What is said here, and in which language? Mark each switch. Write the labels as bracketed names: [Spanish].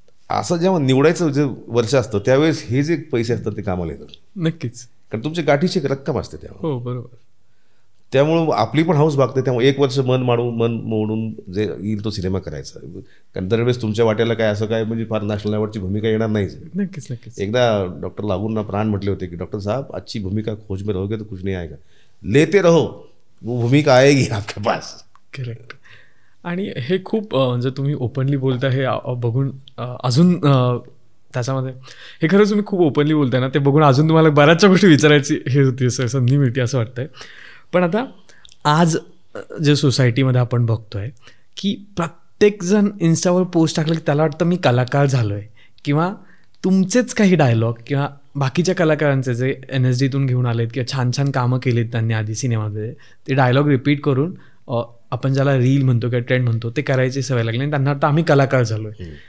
[Marathi] असं जेव्हा निवडायचं जे वर्ष असतं त्यावेळेस हे जे पैसे असतात ते कामाला येतात. नक्कीच. कारण तुमची गाठीची एक रक्कम असते त्यामुळे. हो बरोबर. त्यामुळं आपली पण हाऊस भागते. त्यामुळे 1 वर्ष मन मोडून जे येईल तो सिनेमा करायचा. कारण दरवेळेस तुमच्या वाट्याला काय असं काय म्हणजे फार नॅशनल अवॉर्डची भूमिका येणार नाहीच. नक्कीच नक्कीच. एकदा डॉक्टर लागूंना प्राण म्हटले होते की [Hindi] डॉक्टर साहब अच्छी भूमिका खोज में रहोगे तो कुछ नहीं आएगा, लेते रहो वो भूमिका आएगी आपके पास. [Marathi] करेक्ट. आणि हे खूप जर तुम्ही ओपनली बोलता हे बघून अजून त्याच्यामध्ये हे खरंच तुम्ही खूप ओपनली बोलताय ना, ते बघून अजून तुम्हाला बऱ्याचशा गोष्टी विचारायची हे होती, संधी मिळते असं वाटतंय. पण आता आज जे सोसायटीमध्ये आपण बघतोय की प्रत्येकजण इन्स्टावर पोस्ट टाकलं की त्याला वाटतं मी कलाकार झालो आहे, किंवा तुमचेच काही डायलॉग किंवा बाकीच्या कलाकारांचे जे NSDतून घेऊन आलेत किंवा छान छान कामं केलीत त्यांनी आधी सिनेमामध्ये, ते डायलॉग रिपीट करून आपण ज्याला रील म्हणतो किंवा ट्रेंड म्हणतो ते करायची सवय लागली आणि त्यांना वाटतं आम्ही कलाकार झालो आहे.